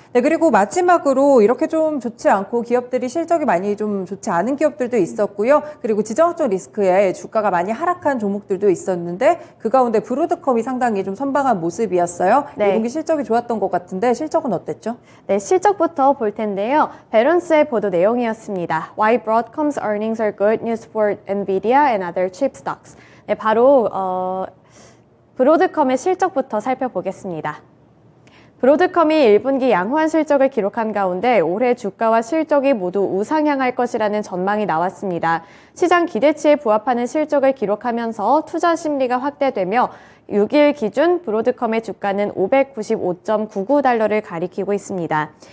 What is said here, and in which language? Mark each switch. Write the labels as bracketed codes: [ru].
[ko] 네, 그리고 마지막으로 이렇게 좀 좋지 않고 기업들이 실적이 많이 좀 좋지 않은 기업들도 있었고요. 그리고 지정학적 리스크에 주가가 많이 하락한 종목들도 있었는데 그 가운데 브로드컴이 상당히 좀 선방한 모습이었어요. 네. 1분기 실적이 좋았던 것 같은데 실적은 어땠죠? 네, 실적부터 볼 텐데요. 베런스의 보도 내용이었습니다. [en] Why Broadcom's earnings are good news for Nvidia and other chip stocks. [ko] 네, 바로 브로드컴의 실적부터 살펴보겠습니다. 브로드컴이 1분기 양호한 실적을 기록한 가운데 올해 주가와 실적이 모두 우상향할 것이라는 전망이 나왔습니다. 시장 기대치에 부합하는 실적을 기록하면서 투자 심리가 확대되며 6일 기준 브로드컴의 주가는 595.99달러를 가리키고 있습니다.